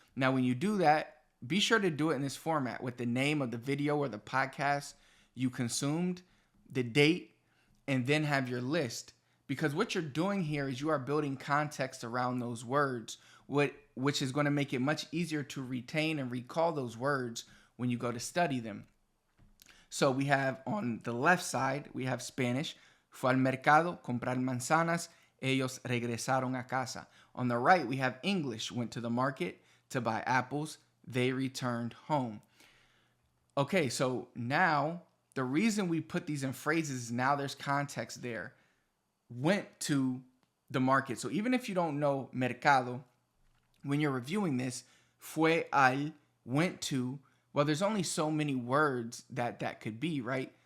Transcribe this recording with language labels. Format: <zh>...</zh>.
<en>Now, when you do that, be sure to do it in this format with the name of the video or the podcast you consumed, the date, and then have your list. Because what you're doing here is you are building context around those words, which is going to make it much easier to retain and recall those words when you go to study them. So we have on the left side, we have Spanish.</en> <es>Fue al mercado comprar manzanas. Ellos regresaron a casa.</es> <en>On the right, we have English. Went to the market to buy apples. They returned home. Okay, so now the reason we put these in phrases is now there's context there. Went to the market. So even if you don't know mercado, when you're reviewing this,</en> <es>fue al,</es> <en>went to, well, there's only so many words that could be, right?</en>